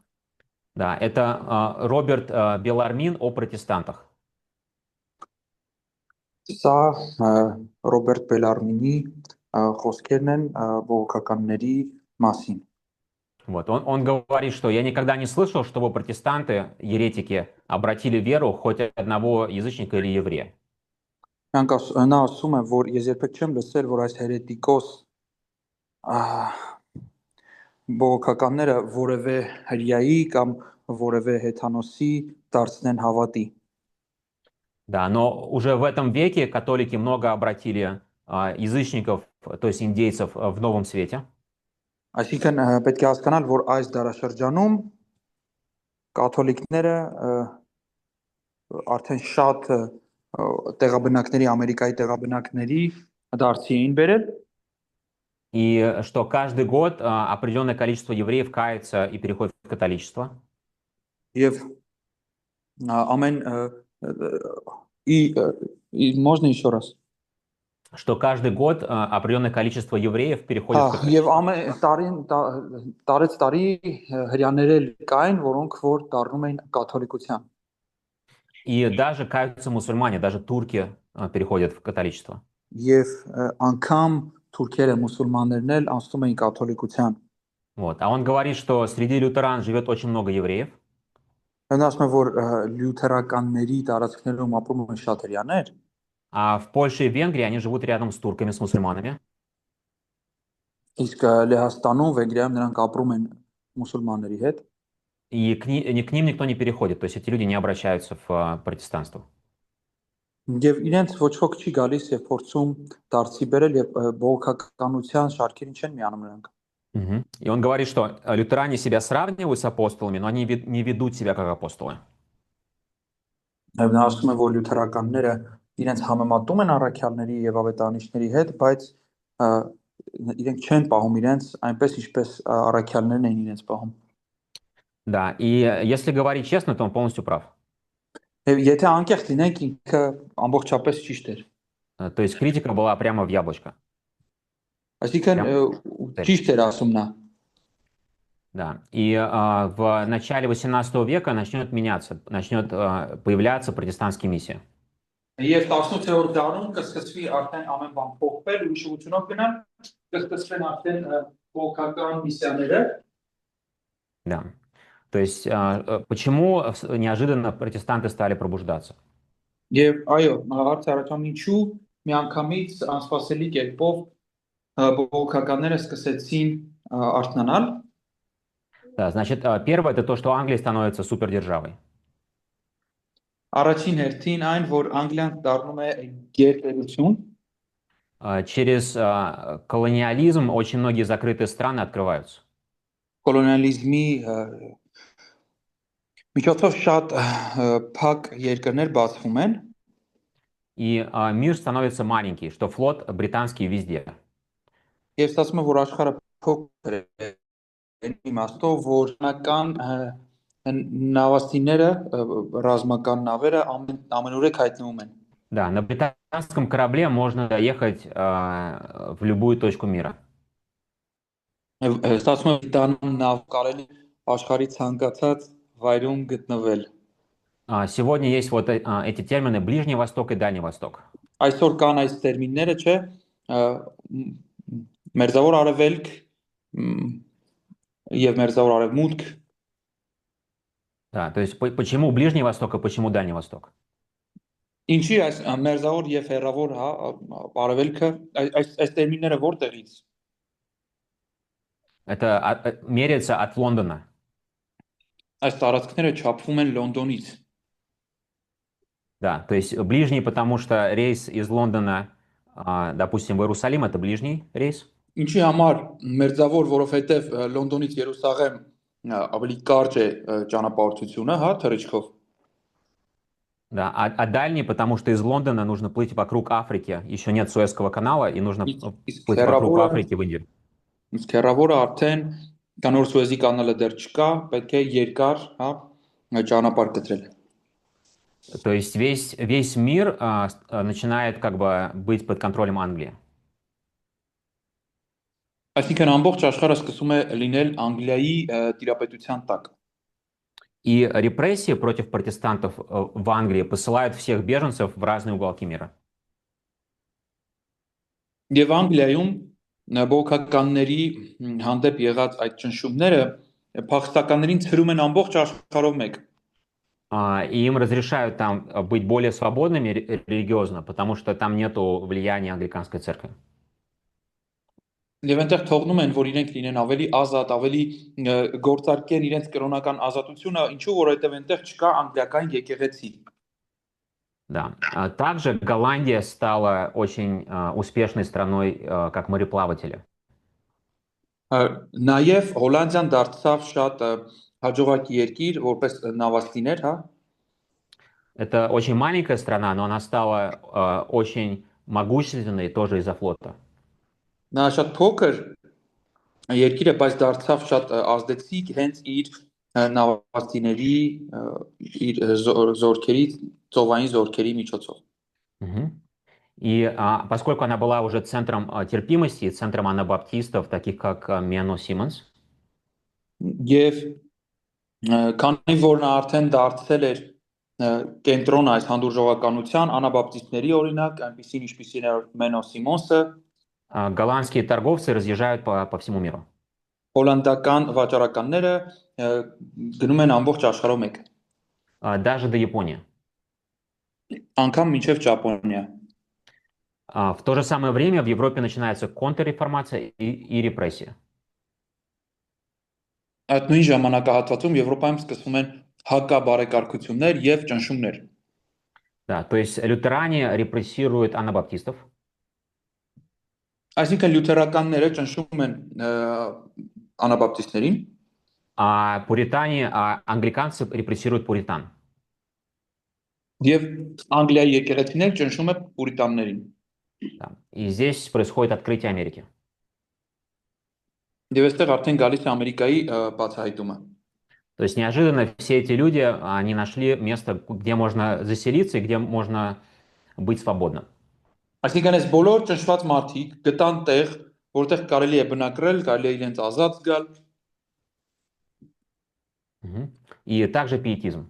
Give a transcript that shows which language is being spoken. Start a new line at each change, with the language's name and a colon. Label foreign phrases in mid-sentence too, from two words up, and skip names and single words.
Russian: Да, это Роберт Белармин о протестантах.
Armenian: Սա Ռոբերտ Բելարմինի խոսքերն են բողոքականների մասին։
Russian: Вот. Он говорит, что я никогда не слышал, чтобы протестанты, еретики, обратили веру хоть одного язычника или еврея.
Armenian: Նա ասում է, որ ես երբեք չեմ լսել, որ այս հերետիկոս բողոքականները որևէ հրյայի կամ որևէ հեթանոսի դարձնեն հավատի։
Russian: Да, но уже в этом веке католики много обратили язычников, то есть индейцев, в Новом Свете.
Armenian: Այսինքն պետք է հասկանալ, որ այս դարաշրջանում կաթոլիկները արդեն շատ տեղաբնակների, Ամերիկայի տեղաբնակների դարձի էին բերել
Russian: И что каждый год определенное количество евреев кается и переходит в католичество.
Armenian: եւ ամեն
Russian: можно еще раз Что каждый год определенное количество евреев переходит в
Armenian: եւ
Russian: католичество.
Armenian: ամեն տարեց տարի հрьяաներ էլ կային, որոնք որ դառնում էին կաթոլիկության։
Russian: И даже каются мусульмане, даже турки переходят в католичество.
Armenian: Եվ անգամ թուրքերը մուսուլմաններն էլ անցնում էին կաթոլիկության։
Russian: Вот. А он говорит, что среди лютеран живет очень много евреев.
Armenian: Նա ասում է, որ լյութերականների տարածքներում ապրում են շատ հрьяաներ,
Russian: А в Польше и Венгрии они живут рядом с турками, с мусульманами.
Armenian: իսկ Լեհաստանում, Վենգրիայում նրանք ապրում են մուսուլմանների հետ։
Russian: И к ним никто не переходит. То есть эти люди не обращаются в протестанство.
Armenian: Եվ իրենց ոչ ոք չի գալիս եւ փորձում դարձի բերել եւ բողոքականության շարքերին չեն միանում նրանք։ Мгм.
Russian: И он говорит, что лютеране себя сравнивают с апостолами, но они не ведут себя как апостолы.
Armenian: Եվ նա ասում է, որ լյութերականները իրենց համեմատում են առաքյալների եւ ավետարանիչների հետ, բայց ա, իրենք չեն պահում իրենց այնպես ինչպես առաքյալներն են իրենց պահում։
Russian: Да, и если говорить честно, то он полностью прав.
Armenian: Եվ եթե անկեղծ լինենք, ինքը ամբողջապես ճիշտ էր։
Russian: То есть критика была прямо в яблочко.
Armenian: Այսինքն
Russian: Прям цель.
Armenian: ճիշտ էր ասում նա։
Russian: Да. И в начале 18 века начнет меняться, начнет появляться протестантские миссии.
Armenian: Եվ 18-րդ դարում կսկսվի արդեն ամեն բան փոխվել, ուրիշ ուղղությունով գնալ, կսկսվեն արդեն փոխական միսիաները։
Russian: Да. То есть почему неожиданно протестанты стали пробуждаться?
Armenian: Եվ այո, հարցը առաջանում ինչու միանգամից անսպասելի կերպով բողոքականները սկսեցին արթնանալ։
Russian: Да, значит, первое это то, что Англия становится супердержавой.
Armenian: Առաջին հերթին այն, որ Անգլիան դառնում է գերտերություն,
Russian: Через колониализм очень многие закрытые страны открываются.
Armenian: կոլոնիալիզմի միջոցով շատ փակ երկրներ բացվում են,
Russian: И мир становится маленький, что флот британский везде.
Armenian: եւ ստացվում է, որ աշխարհը փոքր է այն իմաստով, որ նական նավաստիները, ռազմական նավերը ամենուրեք հայտնվում են։
Russian: Да, на британском корабле можно доехать в любую точку мира.
Armenian: Եվ ստացվում է դառնում նավ կարելի աշխարհի ցանկացած վայրում գտնվել։
Russian: Сегодня есть вот эти термины Ближний Восток и Дальний Восток.
Armenian: Այսօր կան այս տերմինները, չէ, մերձավոր արևելք եւ մերձավոր արևմուտք։
Russian: Да, то есть почему Ближний Восток и почему Дальний Восток?
Armenian: Ինչի այս մերձավոր եւ հեռավոր, հա, արևելքը, այս տերմինները որտեղից։
Russian: Это меряется от Лондона.
Armenian: Այս տարածքները չափվում են Լոնդոնից։
Russian: Да, то есть ближний, потому что рейс из Лондона, допустим, в Иерусалим, это ближний рейс.
Armenian: Ինչի համար մերձավոր, որովհետեւ Լոնդոնից Երուսաղեմ ավելի կարճ է ճանապարհորդությունը, հա, թռիչքով։
Russian: Да, а дальний, потому что из Лондона нужно плыть вокруг Африки. Еще нет Суэцкого канала, и нужно плыть вокруг Африки в Индию.
Armenian: Իսկ հեռավորը արդեն կանոր Սուեզի կանալը դեռ չկա, պետք է երկար, հա, ճանապարհ կտրել։
Russian: То есть весь мир начинает как бы быть под контролем Англии.
Armenian: Այսինքն ամբողջ աշխարհը սկսում է լինել Անգլիայի տիրապետության տակ։
Russian: И репрессии против протестантов в Англии посылают всех беженцев в разные уголки мира.
Armenian: Եվ Անգլիայում բողոքականների հանդեպ եղած այդ ճնշումները փախստականներին ցրում են ամբողջ աշխարհով մեկ։
Russian: И им разрешают там быть более свободными религиозно, потому что там нету влияния англиканской церкви.
Armenian: Եվ այնտեղ թողնում են, որ իրենք լինեն ավելի ազատ, ավելի գործարկեն իրենց կրոնական ազատությունը, ինչու որովհետև այնտեղ չկա անգլիական եկեղեցի։
Russian: Да. Также Голландия стала очень успешной страной как мореплаватели.
Armenian: Նաև Հոլանդիան դարձավ շատ հաջողակի երկիր, որպես նավաստիներ, հա։
Russian: Это очень маленькая страна, но она стала очень могущественной тоже из-за флота.
Armenian: Նա շատ փոքր երկիր է, բայց դարձավ շատ ազդեցիկ հենց իր նավաստիների, իր զորքերի, ծովային զորքերի միջոցով։
Russian: И поскольку она была уже центром терпимости и центром анабаптистов, таких как Мено Симмонс,
Armenian: Եվ քանի որ նա արդեն դարձել էր կենտրոն այս հանդուրժողականության, անաբապտիստների օրինակ, այնպիսին ինչպիսին էր Մենո Սիմոնսը,
Russian: голландские торговцы разъезжают по всему миру.
Armenian: հոլանդական վաճառականները գնում են ամբողջ աշխարհով մեկ,
Russian: Даже до Японии.
Armenian: անգամ մինչև Ճապոնիա։
Russian: В то же самое время в Европе начинается контрреформация и репрессия.
Armenian: Այդ նույն ժամանակահատվածում Եվրոպայում սկսվում են հակաբարեկարգություններ եւ ճնշումներ։
Russian: Да, то есть лютеране репрессируют анабаптистов,
Armenian: Այսինքն լյութերականները ճնշում են անաբապտիստներին
Russian: а пуритане, англиканцы репрессируют пуритан.
Armenian: եւ Անգլիայի եկեղեցին էլ ճնշում է պուրիտաններին։
Russian: Да. И здесь происходит открытие Америки.
Armenian: Եվ այստեղ արդեն գալիս է Ամերիկայի բացահայտումը։
Russian: То есть неожиданно все эти люди, они нашли место, где можно заселиться и где можно быть свободным.
Armenian: Այսինքն այս բոլոր ճնշված մարդիկ գտան տեղ, որտեղ կարելի է բնակրել, կարելի է իրենց ազատ զգալ
Russian: Мгм. И также пиетизм.